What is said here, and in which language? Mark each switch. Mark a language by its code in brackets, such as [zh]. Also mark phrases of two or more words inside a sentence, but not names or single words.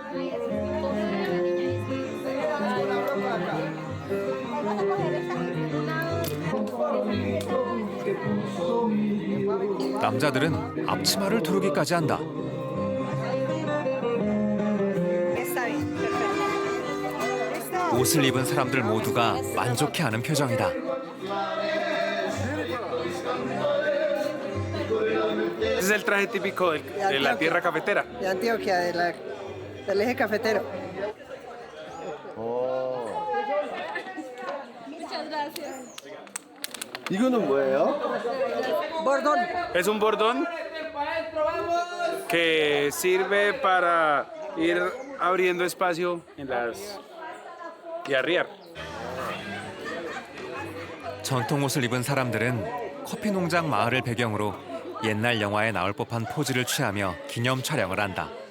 [ko] 남자들은 앞치마를 두르기까지 한다. 옷을 입은 사람들 모두가 만족해하는 표정이다. [es] Ese es el traje típico de la tierra cafetera. De Antioquia, del eje cafetero. Muchas gracias. [ko] 이거는 뭐예요? [es] Es un bordón que sirve para ir abriendo espacio en las y arriar. [ko] 전통 옷을 입은 사람들은 커피 농장 마을을 배경으로 옛날 영화에 나올 법한 포즈를 취하며 기념 촬영을 한다.